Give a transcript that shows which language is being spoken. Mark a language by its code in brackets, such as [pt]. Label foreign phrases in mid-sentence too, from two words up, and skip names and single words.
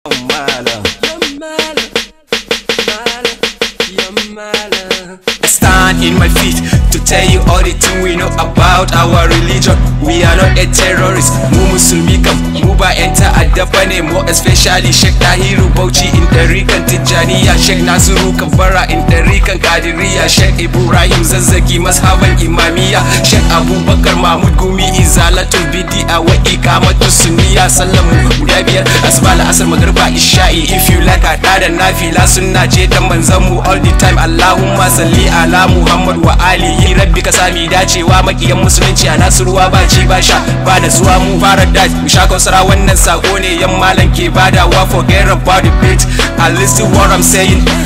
[en] Mala. Yamala, mala, yamala. I stand in my feet to tell you all the thing we know about our religion. We are not a terrorist. [ha] Mu musulmi kam, mu ba yan ta'adda ba ne. [en] More especially [ha] Sheikh Tahiru Bauchi in ɗarikan Tijjaniya. Sheikh Nasiru Kabara in ɗarikan Qadiriyya. Sheikh Ibrahim Zazzaki mazhaban Imamiyya. Sheikh Abubakar Mahmud Gumi Izalatul Bid'a. Di'a wa iqamatu sunniya, sallan mu guda biyar, asuba, la'asar, magriba, isha'i. [en] If you like, [ha] haɗa da nafila, sunna ce ta manzon mu [en] all the time. [ar] اللهم صل على محمد وآله. [ha] Rabbi ka sami dacewa, makiyan musulunci a Nasiruwa ba ci ba sha ba da zuwa mu fara da mu sha kausara. Wannan sako ne yan malam ke badawa, [en] forget about the beat, I listen what I'm saying.